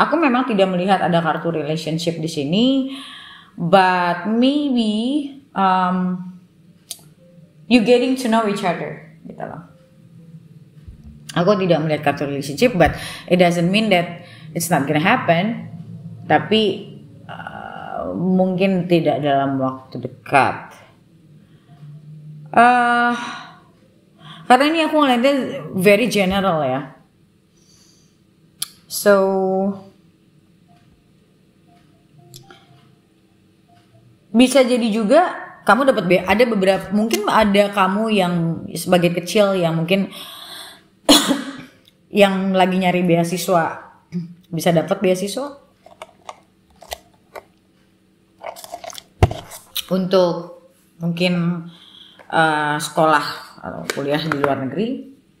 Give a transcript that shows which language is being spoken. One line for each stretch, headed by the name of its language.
Indonesian: Aku memang tidak melihat ada kartu relationship di sini.
English: But maybe you getting to know each other,
Indonesian: gitu loh. Aku tidak melihat kartu relationship,
English: but it doesn't mean that it's not gonna happen.
Indonesian: Tapi mungkin tidak dalam waktu dekat. Karena ini aku ngeliatnya
English: very general
Indonesian: ya.
English: So
Indonesian: bisa jadi juga kamu dapat ada beberapa, mungkin ada kamu yang sebagian kecil yang mungkin yang lagi nyari beasiswa bisa dapat beasiswa untuk mungkin sekolah atau kuliah di luar negeri.